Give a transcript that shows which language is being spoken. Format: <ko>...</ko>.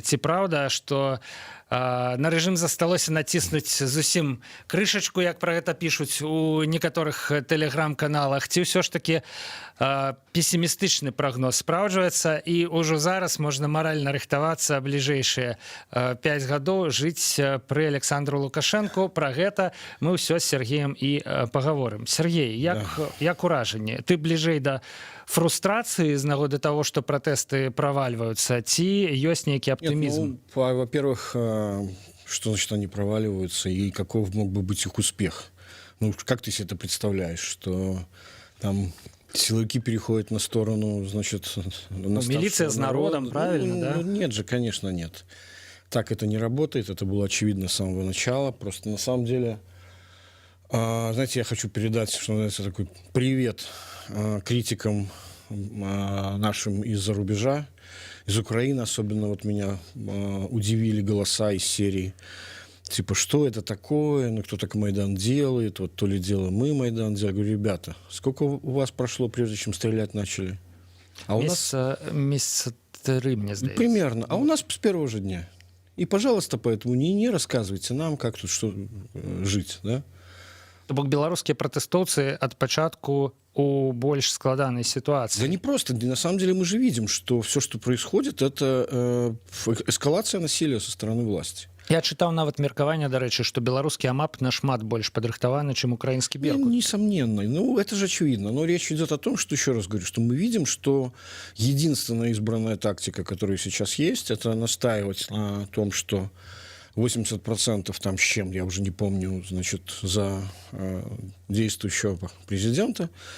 <be>Ці праўда, што на рэжым засталося націснуць зусім крышачку, як пра гэта пішуць у некаторых тэлеграм-каналах, ці ўсё ж такі песімістычны прагноз спраўджваецца, і ўжо зараз можна маральна рыхтавацца бліжэйшыя 5 гадоў жыць пры Александру Лукашэнку. Пра гэта мы ўсё з Сергеем і пагаворым. Сергей, як уражанне? Ты бліжэй да фрустрацыі з нагоды того, што пратэсты правальваюцца, ці ёсць нейкі аптымізм?</be> <ru>Нет, ну, во-первых, что значит они проваливаются и каков мог бы быть их успех? Ну, как ты себе это представляешь, что там силовики переходят на сторону, значит, милиция с народом, правильно, ну, да? Ну, нет же, конечно, нет. Так это не работает, это было очевидно с самого начала. Просто на самом деле, знаете, я хочу передать, что называется, такой привет критикам нашим из-за рубежа, из Украины. Особенно вот меня удивили голоса из серии типа, что это такое, ну кто так Майдан делает, вот то ли дело мы Майдан делаем. Я говорю, ребята, сколько у вас прошло, прежде чем стрелять начали? А у нас месяца 3, мне кажется. Примерно. А у нас с первого же дня. И, пожалуйста, поэтому не рассказывайте нам, как тут что жить, да?</ru> <be>То бок беларускія пратэстоўцы ад пачатку у больш складанай ситуации.</be> <ru>Да не просто. На самом деле мы же видим, что все, что происходит, это эскалация насилия со стороны власти.</ru> <be>Я чытаў нават меркаванне, дарэчы, што беларускі АМАП нашмат больш падрыхтаваны, чым украінскі Беркут.</be> <ru>Ну, несомненно. Ну, это же очевидно. Но речь идет о том, что, еще раз говорю, что мы видим, что единственная избранная тактика, которая сейчас есть, это настаивать на том, что 80% там с чем, я уже не помню, значит, за действующего президента.</ru>